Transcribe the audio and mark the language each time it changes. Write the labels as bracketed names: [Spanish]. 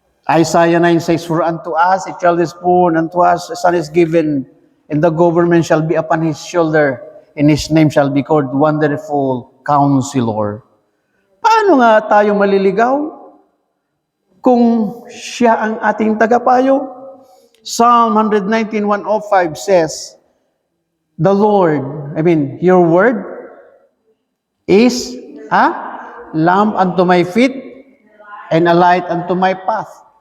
[English] Isaiah 9 says, for unto us a child is born, unto us a son is given, and the government shall be upon his shoulder, and his name shall be called Wonderful Counselor. [Filipino] Paano nga tayo maliligaw kung siya ang ating tagapayo? [English] Psalm 119:105 says, the Lord, your word is a lamp unto my feet and a light unto my path.